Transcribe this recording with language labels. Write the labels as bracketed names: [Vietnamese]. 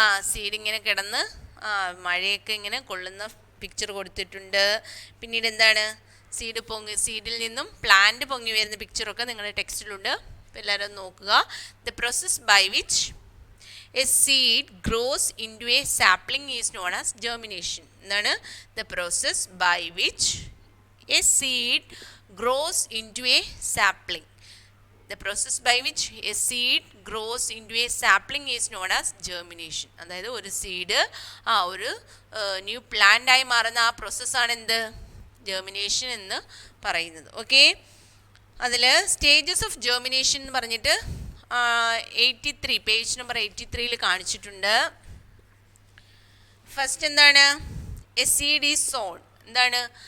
[Malayalam] Seed ഇങ്ങനെ കിടന്ന് മഴയൊക്കെ ഇങ്ങനെ കൊള്ളുന്ന പിക്ചർ കൊടുത്തിട്ടുണ്ട്. പിന്നീട് എന്താണ്? സീഡിൽ നിന്നും പ്ലാന്റ് പൊങ്ങി വരുന്ന പിക്ചറൊക്കെ നിങ്ങളുടെ ടെക്സ്റ്റിലുണ്ട്. അപ്പോൾ എല്ലാവരും നോക്കുക. [English] The process by which a seed grows into a sapling is known as germination. [Malayalam] എന്താണ്? [English] The process by which a seed grows into a sapling. The process by which a seed grows into a sapling is known as germination. [Malayalam] അതായത് ഒരു seed ഒരു new plant ആയി മാറുന്ന ആ പ്രോസസ്സാണ് എന്ത്? Germination എന്ന് പറയുന്നത്. ഓക്കെ, അതിൽ സ്റ്റേജസ് ഓഫ് ജെർമിനേഷൻ എന്ന് പറഞ്ഞിട്ട് 83 പേജ് നമ്പർ 83 കാണിച്ചിട്ടുണ്ട്. ഫസ്റ്റ് എന്താണ്? [English] A seed is sown. [Malayalam] എന്താണ്?